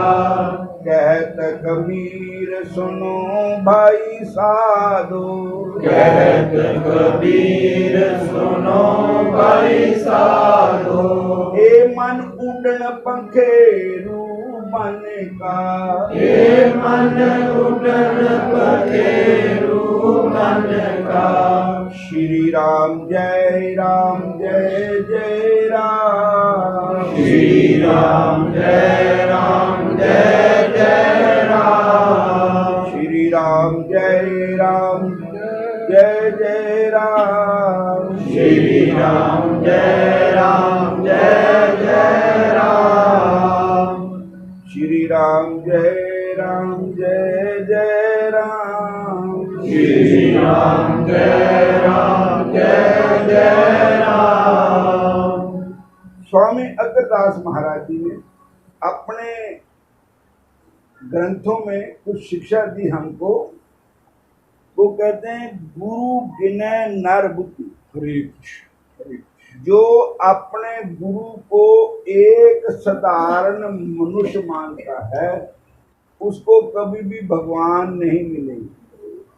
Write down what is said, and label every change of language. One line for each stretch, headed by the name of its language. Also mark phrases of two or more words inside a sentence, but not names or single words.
Hindi: कहत कबीर सुनो भाई साधो, कहत कबीर सुनो भाई साधो, ए मन उड़न पंखेरू मन का, ये मन उड़न पखेरु मन का, श्री राम जय जय राम, श्री राम जय राम, श्री राम जय राम जय राम, श्री राम जय राम श्री राम जय राम, श्री राम जय राम। स्वामी अग्रदास महाराज जी ने अपने ग्रंथों में कुछ शिक्षा दी हमको। वो कहते हैं गुरु गिने नर बुद्धि, जो अपने गुरु को एक साधारण मनुष्य मानता है उसको कभी भी भगवान नहीं मिलेंगे।